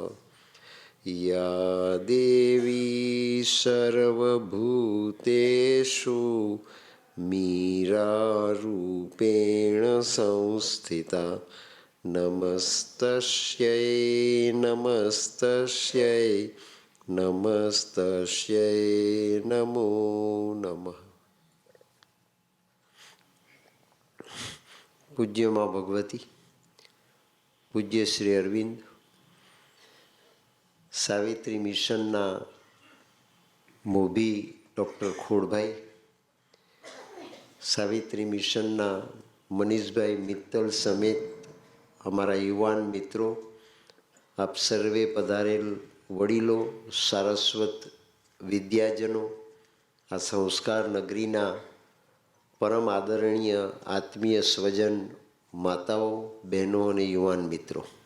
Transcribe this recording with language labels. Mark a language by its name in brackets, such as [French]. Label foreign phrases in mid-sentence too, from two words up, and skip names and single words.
[Sanskrit] या देवी सर्वभूतेषु मीरारूपेण संस्थिता नमस्तस्यै नमस्तस्यै नमस्तस्यै नमो नमः। [Gujarati] પૂજ્ય માં ભગવતી, પૂજ્ય શ્રી અરવિંદ, સાવિત્રી મિશનના મોભી ડૉક્ટર ખોડભાઈ, સાવિત્રી મિશનના મનીષભાઈ મિત્તલ સમેત અમારા યુવાન મિત્રો, આપ સર્વે પધારેલ વડીલો, સારસ્વત વિદ્યાજનો, આ સંસ્કાર નગરીના પરમ આદરણીય આત્મીય સ્વજન માતાઓ, બહેનો અને યુવાન મિત્રો,